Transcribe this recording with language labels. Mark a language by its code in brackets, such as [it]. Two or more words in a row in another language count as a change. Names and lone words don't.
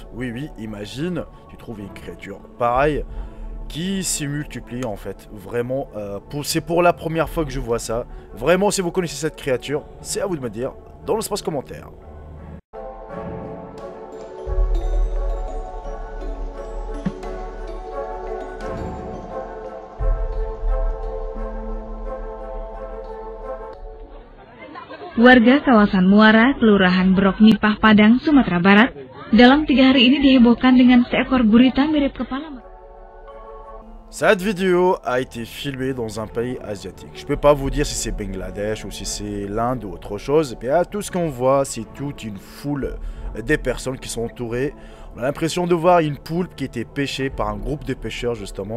[fr] Oui, imagine, tu trouves une créature pareille qui se multiplie en fait. Vraiment, c'est pour la première fois que je vois ça. Vraiment, si vous connaissez cette créature, c'est à vous de me dire dans l'espace commentaire. [id] Warga kawasan Muara, Kelurahan Broknipah, Padang, Sumatera Barat, dalam 3 hari ini dihebohkan dengan seekor gurita mirip kepala. [fr] Cette vidéo a été filmée dans un pays asiatique. Je peux pas vous dire si c'est Bangladesh ou si c'est l'Inde ou autre chose. Mais tout ce qu'on voit, c'est toute une foule des personnes qui sont entourées. On a l'impression de voir une poulpe qui était pêchée par un groupe de pêcheurs justement.